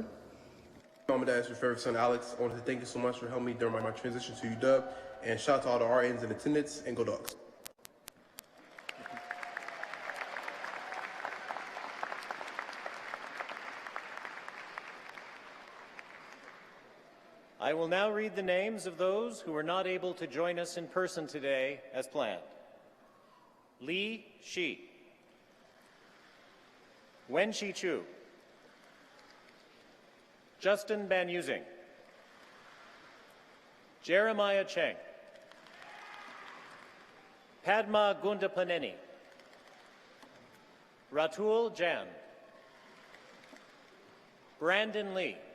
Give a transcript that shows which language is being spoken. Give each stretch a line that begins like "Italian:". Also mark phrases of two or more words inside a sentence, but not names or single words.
English: Mom and Dad's your favorite son, Alex. I wanted to thank you so much for helping me during my transition to UW, and shout out to all the RNs in attendance, and go Dogs. I will now read the names of those who were not able to join us in person today as planned. Li Shi, Wenxi Chu, Justin Banusing, Jeremiah Cheng, Padma Gundapaneni, Ratul Jan, Brandon Lee,